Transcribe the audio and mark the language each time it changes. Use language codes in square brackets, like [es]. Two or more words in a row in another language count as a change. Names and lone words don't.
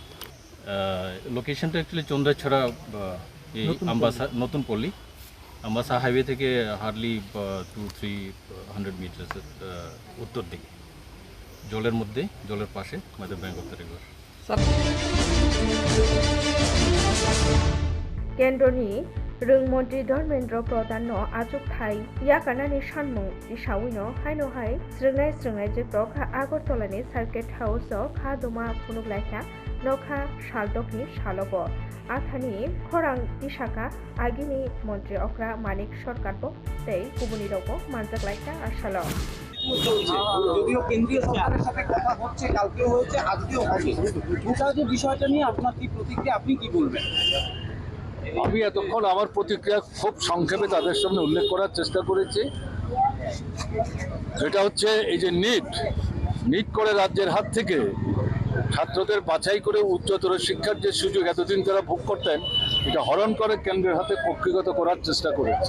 [bn] লোকেশনটা অ্যাকচুয়ালি চন্দ্রাছড়া এই নতুন পল্লী আম্বাসা হাইওয়ে থেকে হার্ডলি 200-300 মিটার উত্তর দিকে, জলের পাশে আমাদের [en] bank of the river. [trp] কেন্দ্রনি রংমন্ত্রী ধর্মেন্দ্র প্রধান no achuk thai yakanani sanmung isawino haino hai srungnai jekrok Agartala ni Circuit House o kha doma phunuglaikha nokha saldokni salobo athani khorang tisaka agini মন্ত্রী okra Manik Sarkar bo tei kubuni rogo manjaklaikha asalo [bn] যদিও কেন্দ্রীয় সরকারের সাথে কথা হচ্ছে, কালকেও হয়েছে, আজকেও হবে, গোটা যে বিষয়টা নিয়ে আপনার কি প্রতিক্রিয়া, আপনি কি বলবেন? আমি এতক্ষণ আমার প্রতিক্রিয়া খুব সংক্ষেপে তাদের সামনে উল্লেখ করার চেষ্টা করেছি। এটা হচ্ছে এই যে নিট করে রাজ্যের হাত থেকে ছাত্রদের বাছাই করে উচ্চতর শিক্ষার যে সুযোগ এতদিন তারা ভোগ করতেন, এটা হরণ করে কেন্দ্রের হাতে কক্ষিগত করার চেষ্টা করেছে।